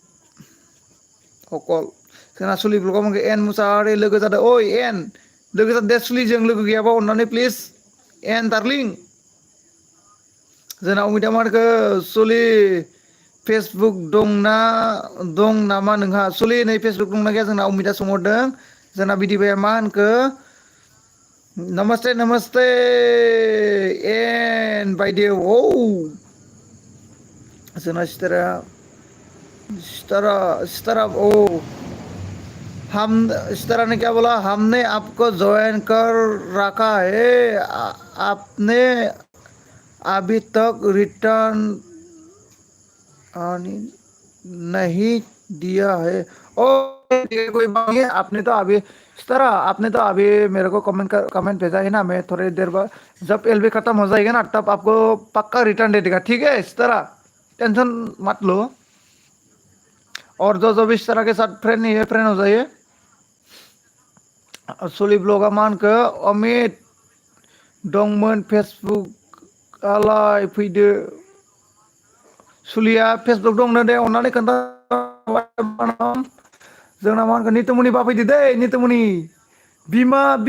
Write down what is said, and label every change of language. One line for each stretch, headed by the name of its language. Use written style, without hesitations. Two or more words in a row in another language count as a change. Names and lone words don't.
Bodo: हकल जोंना सुलिब्लगाव मोनखो एन मुसाहारि लोगो जादों एन लोगो जादों दे सुलिजों लोगो गैयाबा अननानै प्लिज एन दार्लिं जोंना अमिता मारखो सुलि फेसबुक दं नामा नोंहा सुलि नै फेसबुक दंना गैया जोंना अमिता सोंहरदों जोंना बिदिबाया मा होनखो नमस्ते नमस्ते एन बायदि
Hindi: जोंना सितारा हम सितारा ने क्या बोला हमने आपको ज्वाइन कर रखा है आपने अभी तक रिटर्न नहीं दिया है कोई बात नहीं आपने तो अभी इस तरह आपने तो अभी मेरे को कमेंट भेजा है ना मैं थोड़ी देर बाद जब एलबी खत्म हो जाएगा ना तब आपको पक्का रिटर्न दे देगा ठीक है इस तरह टेंशन मत लो और जो भी इस तरह के साथ फ्रेंड नहीं है फ्रेंड हो जाइए
Bodo: सुलि ब्लगा मान के अमित दंमोन फेसबुक आलाय फैदो सुलिया फेसबुक दंनो दे अननानै खोन्था जोंना मा होनगोन नितुमनि बाफैदो दै नितुमनि बिमा